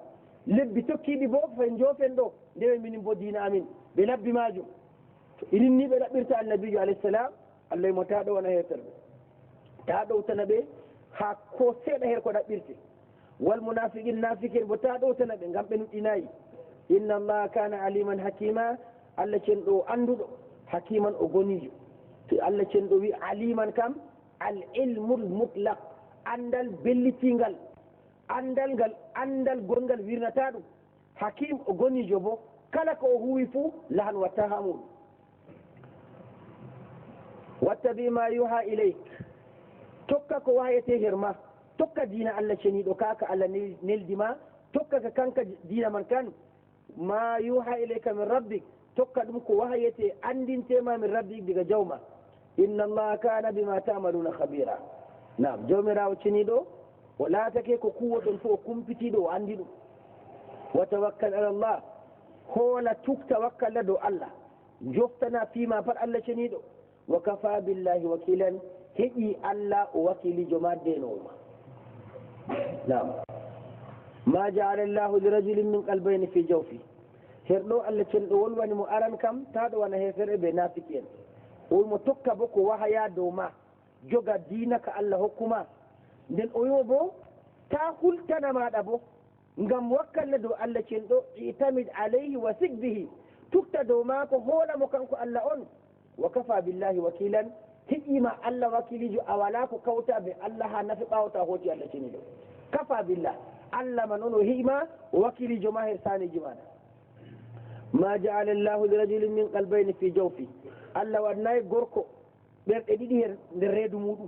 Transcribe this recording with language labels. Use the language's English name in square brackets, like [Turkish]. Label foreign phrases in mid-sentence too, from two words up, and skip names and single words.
[Fula] lebbi tokkiɗi bo fay jofen ɗo ndewe minin bo dina amin ɓe labbi majum. to irin ni ɓe ɗaɓɓirta annabijo [Arabic] عليه السلام, [Fula] Allah mo ta ɗo wona heferɓe, ta ɗowtana ɓe ha ko seeɗa her ko ɗaɓɓirte. [Arabic] والمنافقين [Fula] nafiqen bo ta ɗowtana ɓe ngam ɓe nuɗɗinayi. [Arabic] إن الله كان عليما حكيما, [Fula] Allah cenɗo anduɗo, hakiman o gonijo. to Allah cenɗo wi aliman kam [Arabic] العلم المطلق, [Fula] andal bellitingal, andal gongal wirnata ɗum. hakim o gonijo bo kala ko o huwi fuu lahan watta ha muɗum. [Arabic] واتبع ما يوحى إليك, [Fula] tokka ko wayete herma, tokka dina Allah ceniɗo kaka Allah neldima, tokka ka kanka dina man kan. [Arabic] ما يوحى إليك من ربك, [Fula] tokka ɗum ko wahayete andintema [Arabic] من ربك [Fula] diga jawma. [Arabic] إن الله كان بما تعملون خبيرا. [Fula] nam jawmirawo ceniɗo o laatake ko kuwoɗon fo o kumpitiɗo o andi ɗum. [Arabic] وتوكل على الله, [Fula] hoola tukta wakkalla dow Allah, joftana fima pat Allah ceniɗo. [Arabic] وكفى بالله وكيلا, [Fula] heƴi Allah o wakilijo ma denowoma. [Arabic] نعم ما جعل الله لرجل من قلبين في جوفه, [Fula] herɗo Allah cenɗo wolwani mo aran kam taɗo wana hefere ɓe nafiki en. wolmo tokka bo ko wahaya dow ma, joga dina ka Allah hokkuma. nden o yo bo ta hultana maɗa bo ngam wakkalle dow Allah cenɗo, [Arabic] اعتمد عليه وثق به, [Fula] tukta dow mako hoolamo kanko Allah on. [Arabic] وكفى بالله وكيلا, [Fula] heƴima Allah wakilijo, a wala ko kawta ɓe Allah ha nafi ɓawta hooti Allah ceniɗo. [Arabic] كفى بالله, [Fula] Allah man on o heƴima o wakilijo ma her saniji maɗa. [Arabic] ما جعل الله لرجل من قلبين في جوفه, [Fula] Allah wannayi gorko ɓerɗe ɗiɗi her nder reedu muɗum.